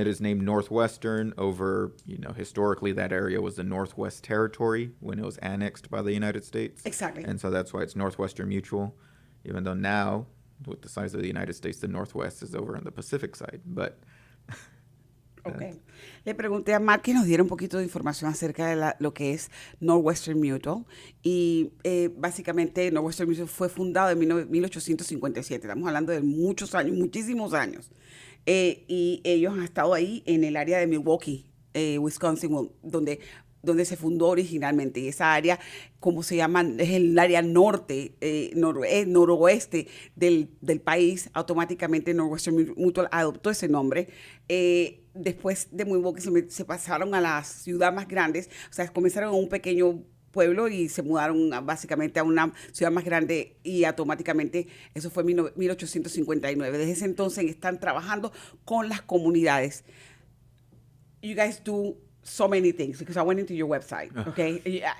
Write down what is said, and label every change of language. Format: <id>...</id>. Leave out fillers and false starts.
<en>It is named Northwestern over, historically that area was the Northwest Territory when it was annexed by the United States. Exactly. And so that's why it's Northwestern Mutual, even though now, with the size of the United States, the Northwest is over on the Pacific side. But Okay.</en> <es>Le pregunté a Mark que nos diera un poquito de información acerca de lo que es Northwestern Mutual. Y básicamente Northwestern Mutual fue fundado en 1857. Estamos hablando de muchos años, muchísimos años. Y ellos han estado ahí en el área de Milwaukee, Wisconsin, donde se fundó originalmente. Y esa área, como se llama, es el área norte, noroeste del país. Automáticamente Northwestern Mutual adoptó ese nombre. Después de Milwaukee se pasaron a las ciudades más grandes, o sea, comenzaron en un pequeño pueblo y se mudaron básicamente a una ciudad más grande y automáticamente, eso fue en 1859. Desde ese entonces están trabajando con las comunidades.</es> <en>You guys do so many things because I went into your website, okay?</en>